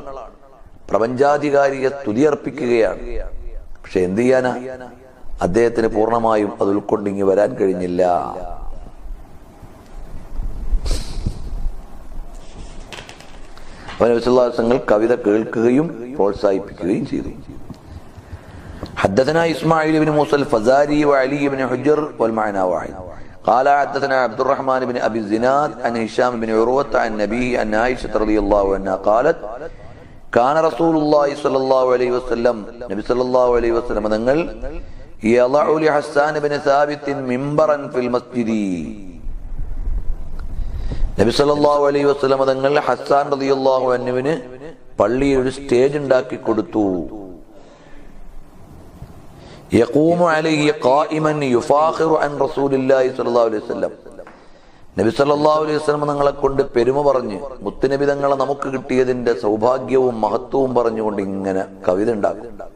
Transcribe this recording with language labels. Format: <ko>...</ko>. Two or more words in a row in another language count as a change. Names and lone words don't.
<ml>പ്രപഞ്ചാധികാരിയെ സ്തുതിയർപ്പിക്കുകയാണ്. പക്ഷെ എന്ത് ചെയ്യാനാ, അദ്ദേഹത്തിന് പൂർണ്ണമായും അത് ഉൾക്കൊണ്ടിങ്ങി വരാൻ കഴിഞ്ഞില്ല. നബി</ml> <ar>صلى الله عليه وسلم</ar> <ml>കവിത കേൾക്കുകയും പ്രോത്സാഹിപ്പിക്കുകയും ചെയ്തു.</ml> <ar>حدثنا إسماعيل بن موسى الفزاري وعلي بن حجر والمعنى واحد. قال حدثنا عبد الرحمن بن أبي الزناد عن هشام بن عروة عن نبيه أن عائشة رضي الله عنها قالت كان رسول الله صلى الله عليه وسلم, النبي صلى الله عليه وسلم തങ്ങൾ يضع لحسان بن ثابت منبرا في المسجد,</ar> <ml>നബി</ml> <ar>صلى الله عليه وسلم</ar> <ml>തങ്ങൾ ഹസ്സാൻ</ml> <ar>رضي الله عنه</ar> <ml>പള്ളിയിൽ ഒരു സ്റ്റേജ് ഉണ്ടാക്കി കൊടുത്തു.</ml> <ar>يقوم عليه قائما يفاخر عن رسول الله صلى الله عليه وسلم,</ar> <ml>നബി</ml> <ar>صلى الله عليه وسلم</ar> <ml>തങ്ങളെ കൊണ്ട് പെരുമ പറഞ്ഞ്, മുത്തുനബി തങ്ങളെ നമുക്ക് കിട്ടിയതിന്റെ സൗഭാഗ്യവും മഹത്വവും പറഞ്ഞുകൊണ്ട് ഇങ്ങനെ കവിത ഉണ്ടാക്കും.</ml>